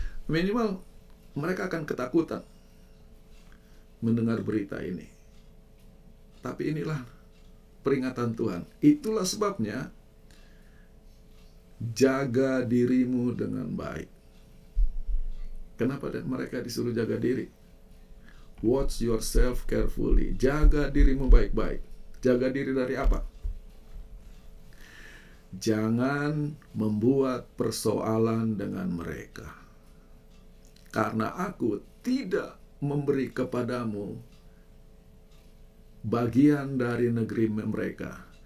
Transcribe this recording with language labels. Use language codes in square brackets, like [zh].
[id] Minimal mereka akan ketakutan mendengar berita ini. Tapi inilah peringatan Tuhan. Itulah sebabnya jaga dirimu dengan baik. Kenapa mereka disuruh jaga diri? [en] Watch yourself carefully. [id] Jaga dirimu baik-baik. Jaga diri dari apa? Jangan membuat persoalan dengan mereka. Karena aku tidak memberi kepadamu bagian dari negeri mereka.